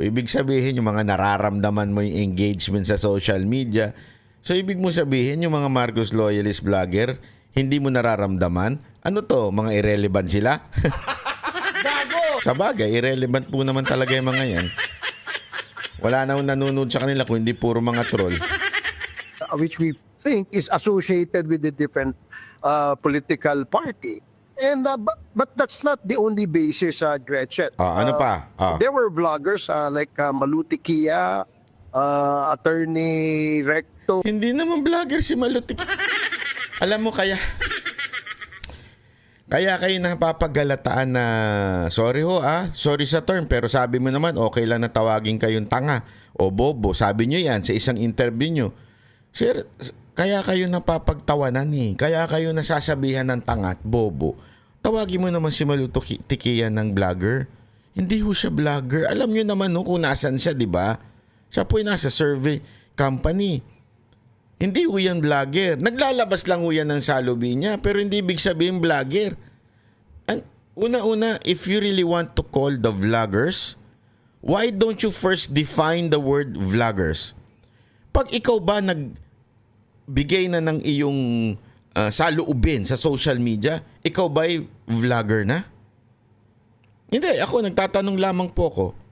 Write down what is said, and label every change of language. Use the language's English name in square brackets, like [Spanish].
[Filipino] Ibig sabihin yung mga nararamdaman mo yung engagement sa social media. So, ibig mo sabihin yung mga Marcos loyalist vlogger, hindi mo nararamdaman? Ano to? Mga irrelevant sila? Gago! Sa bagay, irrelevant po naman talaga yung mga yan. Wala na nanonood sa kanila kung hindi puro mga troll. [English] Which we think is associated with the different political party. And but that's not the only basis, Gretchen. [Filipino] Ano pa? [English] There were bloggers like Maluti Kia, Attorney Recto. [Filipino] Hindi naman vlogger si Malutik. Alam mo kaya kayo napapagalataan na sorry sorry sa term, pero sabi mo naman okay lang na tawagin kayong tanga o bobo. Sabi nyo yan sa isang interview nyo. Sir, kaya kayo napapagtawanan kaya kayo nasasabihan ng tanga at bobo. Tawagin mo naman si Malutikian ng vlogger. Hindi ho siya vlogger. Alam nyo naman kung nasan siya, di ba? Siya po ay nasa survey company. Hindi ho yan vlogger. Naglalabas lang ho yan ng salobi niya, pero hindi ibig sabihin vlogger. Una-una, [English] if you really want to call the vloggers, why don't you first define the word vloggers? [Filipino] Pag ikaw ba nagbigay na ng iyong saloobin sa social media, ikaw ba ay vlogger na? Hindi, ako nagtatanong lamang po ko.